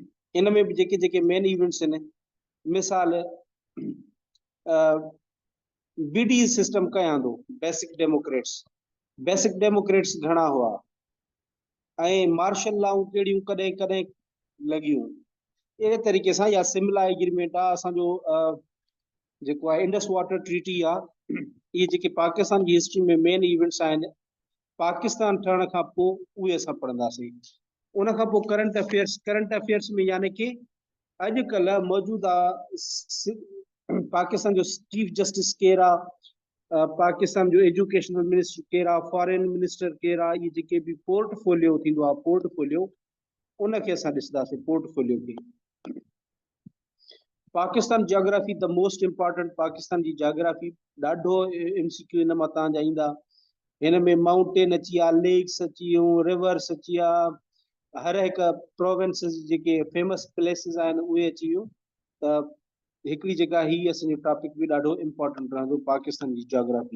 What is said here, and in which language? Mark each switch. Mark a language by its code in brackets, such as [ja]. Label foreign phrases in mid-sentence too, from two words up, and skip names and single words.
[sd] इन में बि जेके जेके [en] main events [sd] आहिनि, मिसाल [en] BD system [sd] कयां थो, [en] basic democrats [sd] घणा हुआ ऐं [en] martial law [sd] कहिड़ियूं कॾहिं कॾहिं लॻियूं। अहिड़े तरीक़े सां या सिमला एग्रीमेंट आहे, असांजो जेको आहे इंडस वाटर ट्रीटी आहे। इहे जेके पाकिस्तान जी हिस्ट्री में [en] main events [sd] आहिनि, पाकिस्तान ठहण खां पोइ उहे असां पढ़ंदासीं। उन खां पोइ [en] current affairs [sd] में यानी कि अॼुकल्ह मौजूदा पाकिस्तान जो [en] chief justice [sd] केरु आहे, पाकिस्तान जो [en] educational minister [sd] केरु आहे, [en] foreign minister [sd] केरु आहे, इहे जेके बि पोर्टफोलियो थींदो आहे, पोर्टफोलियो उनखे असां ॾिसंदासीं। [en] portfolio खे Pakistan geography the most important। [sd] पाकिस्तान जी जियोग्राफी ॾाढो MCQ इन मां तव्हांजा ईंदा। हिन में माउंटेन अची विया, लेक्स अची वियूं, रिवर्स अची विया, हर हिकु प्रोविंसेस जेके [en] famous places [sd] आहिनि उहे अची वियूं। त हिकिड़ी जेका ही असांजो टॉपिक बि ॾाढो इम्पोर्टेंट रहंदो, पाकिस्तान जी जियोग्राफी।